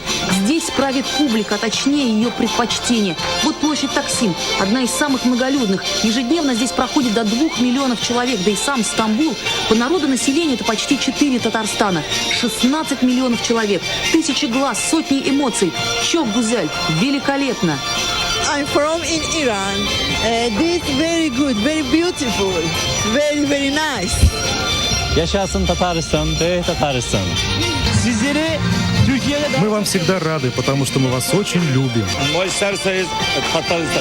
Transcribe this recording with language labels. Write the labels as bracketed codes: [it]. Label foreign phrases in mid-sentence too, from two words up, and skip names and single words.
[ru] Здесь правит публика, а точнее ее предпочтение. Вот площадь Таксим, одна из самых многолюдных. Ежедневно здесь проходит до 2 миллионов человек, да и сам Стамбул. По народонаселению это почти 4 Татарстана. 16 миллионов человек, тысячи глаз, сотни эмоций. [tr] Çok güzel, [ru] великолепно. [en] I'm from in Iran. This very good, very beautiful, very very nice. [tr] Yaşasın Tataristan, ey Tataristan. Sizleri Türkiye'de [ru] Мы вам всегда рады, потому что мы вас очень любим. Мой сердце из Татарстан.